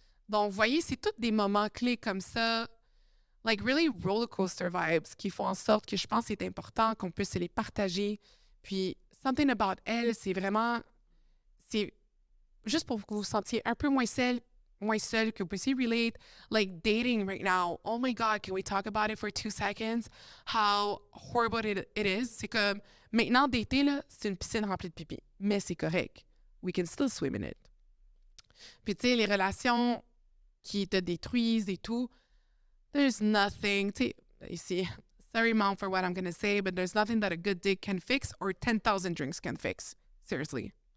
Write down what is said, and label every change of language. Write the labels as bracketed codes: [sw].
[fr] Donc, vous voyez, c'est tous des moments clés comme ça, [en] like really roller coaster vibes, [fr] qui font en sorte que je pense que c'est important qu'on puisse se les partager. Puis, Something About Elle, c'est juste pour que vous vous sentiez un peu moins seul, que vous puissiez relate. [en] Like dating right now, oh my God, can we talk about it for 2 seconds? How horrible it is. [fr] C'est comme, maintenant, dater, là, c'est une piscine remplie de pipi. Mais c'est correct. [en] We can still swim in it. [fr] Puis, tu sais, les relations qui te détruisent et tout, [en] there's nothing, [fr] tu sais, ici, [en] sorry mom for what I'm gonna say, but there's nothing that a good dick can fix or 10,000 drinks can fix. Seriously.